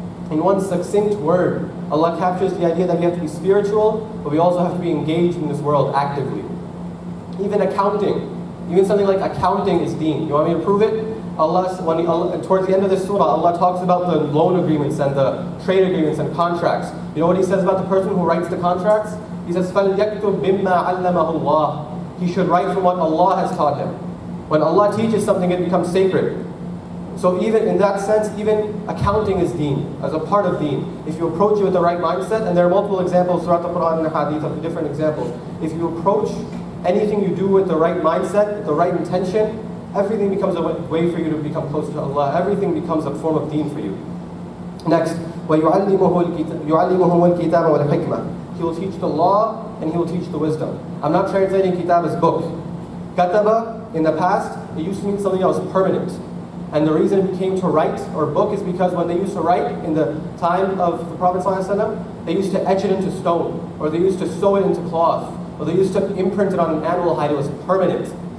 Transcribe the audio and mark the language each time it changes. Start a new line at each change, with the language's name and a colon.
English: In one succinct word, Allah captures the idea that we have to be spiritual, but we also have to be engaged in this world actively. Even accounting, even something like accounting is deen. You want me to prove it? Towards the end of this surah, Allah talks about the loan agreements and the trade agreements and contracts. You know what He says about the person who writes the contracts? He says,
Arabic: فَلْيَكْتُبْ بِمَّا عَلَّمَهُ اللَّهُ.
English: He should write from what Allah has taught him. When Allah teaches something, it becomes sacred. So even in that sense, even accounting is deen, as a part of deen. If you approach it with the right mindset, and there are multiple examples throughout the Quran and the Hadith of different examples. If you approach anything you do with the right mindset, with the right intention, everything becomes a way for you to become closer to Allah. Everything becomes a form of deen for you.
Arabic: Next, وَيُعَلِّمُهُ الْكِتَابَ وَالْحِكْمَةِ.
English: He will teach the law and He will teach the wisdom. I'm not translating kitab as book. Kataba, in the past, it used to mean something else permanent. And the reason it became to write or book is because when they used to write in the time of the Prophet ﷺ, they used to etch it into stone, or they used to sew it into cloth, or they used to imprint it on an animal hide. It was permanent.